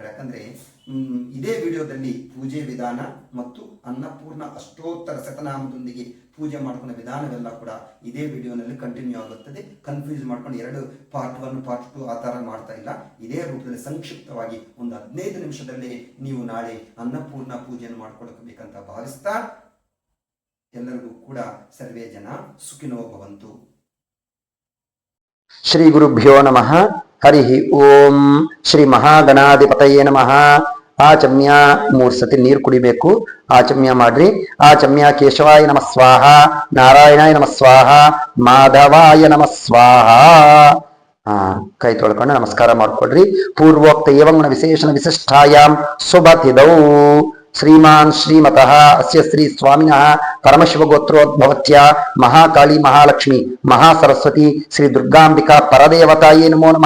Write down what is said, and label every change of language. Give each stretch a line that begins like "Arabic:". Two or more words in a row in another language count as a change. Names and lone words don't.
Kannada: ಯಾಕಂದ್ರೆ ಇದೇ ವಿಡಿಯೋದಲ್ಲಿ ಪೂಜೆ ವಿಧಾನ ಮತ್ತು ಅನ್ನಪೂರ್ಣ ಅಷ್ಟೋತ್ತರ ಶತನಾಮದೊಂದಿಗೆ ಪೂಜೆ ಮಾಡ್ಕೊಂಡ ವಿಧಾನವೆಲ್ಲ ಕೂಡ ಇದೇ ವಿಡಿಯೋನಲ್ಲಿ ಕಂಟಿನ್ಯೂ ಆಗುತ್ತದೆ. ಕನ್ಫ್ಯೂಸ್ ಮಾಡ್ಕೊಂಡು 2 ಪಾರ್ಟ್ 1 ಪಾರ್ಟ್ 2 ಆ ಥರ ಮಾಡ್ತಾ ಇಲ್ಲ. ಇದೇ ರೂಪದಲ್ಲಿ ಸಂಕ್ಷಿಪ್ತವಾಗಿ ಒಂದು 15 ನಿಮಿಷದಲ್ಲಿ ನೀವು ನಾಳೆ ಅನ್ನಪೂರ್ಣ ಪೂಜೆಯನ್ನು ಮಾಡ್ಕೊಳ್ಬೇಕಂತ ಭಾವಿಸ್ತಾ ಎಲ್ಲರಿಗೂ ಕೂಡ
Sanskrit: ಸರ್ವೇ ಜನ ಸುಖಿನೋ ಭವಂತು. ಶ್ರೀ ಗುರುಭ್ಯೋ ನಮಃ. ಹರಿ ಓಂ. ಶ್ರೀ ಮಹಾಗಣಾಧಿಪತಯೇ ನಮಃ.
Kannada: ಆಚಮ್ಯ 3 ಸತಿ ನೀರು ಕುಡಿಬೇಕು. ಆಚಮ್ಯ ಮಾಡ್ರಿ.
Sanskrit: ಆಚಮ್ಯ ಕೇಶವಾಯ ನಮಃ ಸ್ವಾಹ, ನಾರಾಯಣಾಯ ನಮಃ ಸ್ವಾಹ, ಮಾಧವಾಯ ನಮಃ ಸ್ವಾಹ.
Kannada: ಕೈ ತೊಳ್ಕೊಂಡು ನಮಸ್ಕಾರ ಮಾಡ್ಕೊಡ್ರಿ.
Sanskrit: ಪೂರ್ವೋಕ್ತ ಏವಂಗುಣ ವಿಶೇಷಣ ವಿಶಿಷ್ಟಾಯಾಂ ಸುಬತಿದೌ ಶ್ರೀಮಾನ್ ಶ್ರೀಮತಃ ಅಸ್ಯ ಶ್ರೀ ಸ್ವಾಮಿನಃ ಪರಮಶಿವಗೋತ್ರೋದ್ಭವತ್ಯ ಮಹಾಕಾಳಿ ಮಹಾಲಕ್ಷ್ಮಿ ಮಹಾಸರಸ್ವತಿ ಶ್ರೀ ದುರ್ಗಾಂಬಿಕಾ ಪರದೇವತಾಯೇ ನಮೋ ನಮಃ.